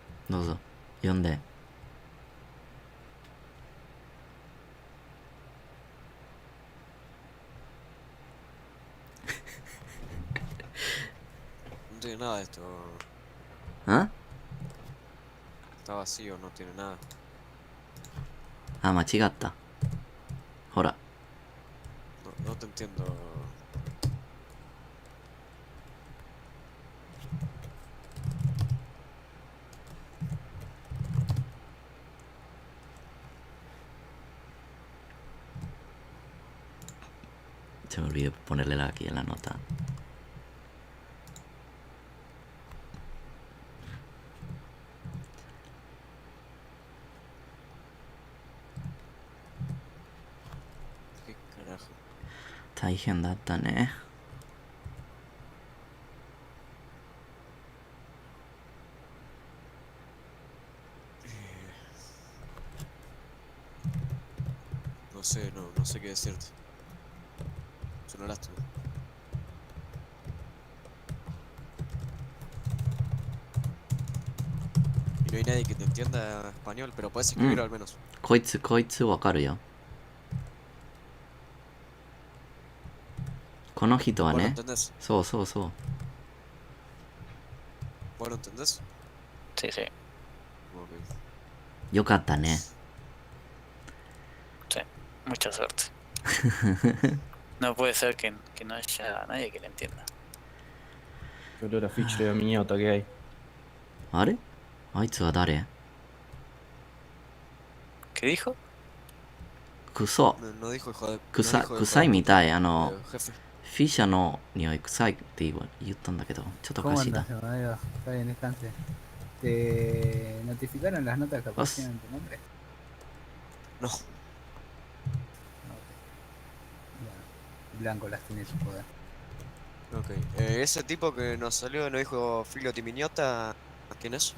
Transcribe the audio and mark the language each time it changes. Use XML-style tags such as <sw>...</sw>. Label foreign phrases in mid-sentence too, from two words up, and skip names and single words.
<ja>どうぞ読んで。</ja> <es>No tiene nada esto. ¿Ah? Está vacío, no tiene nada.</es> <ja>あ、間違った。ほら。</ja> <es>No te entiendo. Se me olvidó ponerle aquí en la nota. ¿Qué carajo?</es> <ja>大変だったね。</ja> <es>No sé, no sé qué decirte. Es una lástima. Y no hay nadie que te entienda español, pero puedes escribirlo al menos.</es> <ja>こいつわかるよ。この人は</ja> <es>¿Vos lo</es> <ja>ね。</ja> <es>entendés?</es> <ja>そうそうそう。</ja> <es>¿Vos lo entendés? Sí, sí. Ok.</es> <ja>よかったね。</ja> <es>Sí. Mucha suerte. No puede ser que no haya nadie que le entienda. Qué olor a ficha de miñota que hay.</es> <ja>あれあいつは誰</ja> <es>¿Qué dijo?</es> <ja>クソ。</ja> <es>No dijo hijo de...</es> <ja>臭いみたい。</ja> <es>jefe.</es> <ja>フィッシャーの匂い臭いって言ったんだけど、ちょっとおかしいな。</ja> <es>¿Cómo andas, Amadeo? Está bien, descanse. ¿Te notificaron las notas que aparecían en tu nombre? No. Blanco las tiene en su poder. Ok. Ese tipo que nos salió no dijo Filio Timiñota. ¿Quién es?</es>